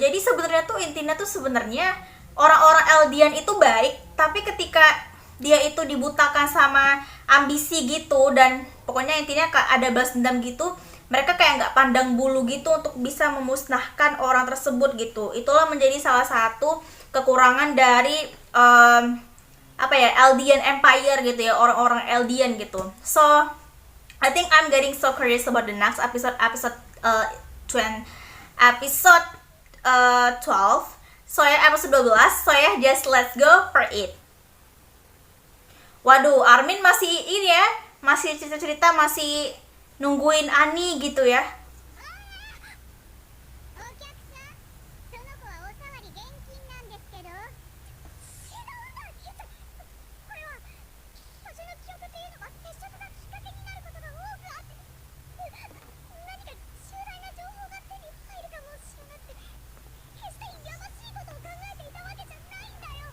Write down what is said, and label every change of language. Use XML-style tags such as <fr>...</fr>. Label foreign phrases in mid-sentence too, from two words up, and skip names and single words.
<id>Jadi sebenarnya tuh intinya tuh sebenarnya orang-orang Eldian itu baik, tapi ketika dia itu dibutakan sama ambisi gitu, dan pokoknya intinya ada balas dendam gitu, mereka kayak nggak pandang bulu gitu untuk bisa memusnahkan orang tersebut gitu. Itulah menjadi salah satu kekurangan dari Eldian Empire gitu ya, orang-orang Eldian gitu.</id> <en>So I think I'm getting so curious about the next episode 12. So ya episode 12. So ya just let's go for it.</en> <id>Waduh, Armin masih ini ya, masih cerita-cerita, masih nungguin Ani gitu ya.</id> <ja>お客さん、その子はおさわり厳禁なんですけど。違うんだ、言った。これは私の記憶っていうのは接触がきっかけになることが多くあって、何か重大な情報が手に入るかもしれなくて、決してやましいことを考えていたわけじゃないんだよ。</ja>